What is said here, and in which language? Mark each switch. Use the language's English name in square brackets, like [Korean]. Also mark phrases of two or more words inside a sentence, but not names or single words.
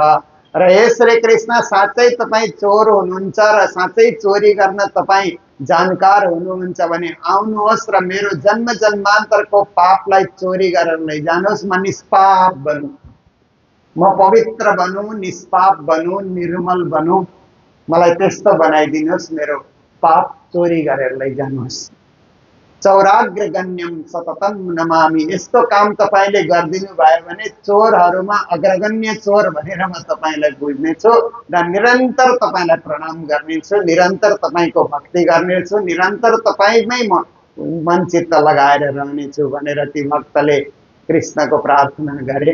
[Nepali] र हे श्री कृष्ण, साँच्चै तपाईँ चोर हुनुहुन्छ र साँच्चै चोरी गर्न तपाईँ जानकार हुनुहुन्छ भने आउनुहोस् र मेरो जन्म जन्मान्तरको पापलाई चोरी गरेर लैजानुहोस्। म निष्पाप बनूँ, म पवित्र बनूँ, निष्पाप बनूँ, निर्मल बनूँ, मलाई त्यस्तो बनाइदिनुहोस्, मेरो पाप चोरी गरेर लैजानुहोस्। [Sanskrit] चौराग्रगण्यम सततम नमामि, [Nepali] यस्तो काम तपाईले गरिदिनु भयो भने चोरहरूमा अग्रगण्य चोर भनेर म तपाईलाई बुझ्नेछु र निरन्तर तपाईलाई प्रणाम गर्नेछु, निरन्तर तपाईको भक्ति गर्नेछु, निरन्तर तपाईमै म मन चित्त लगाएर रहनेछु भनेर ती भक्तले कृष्णको प्रार्थना गरे।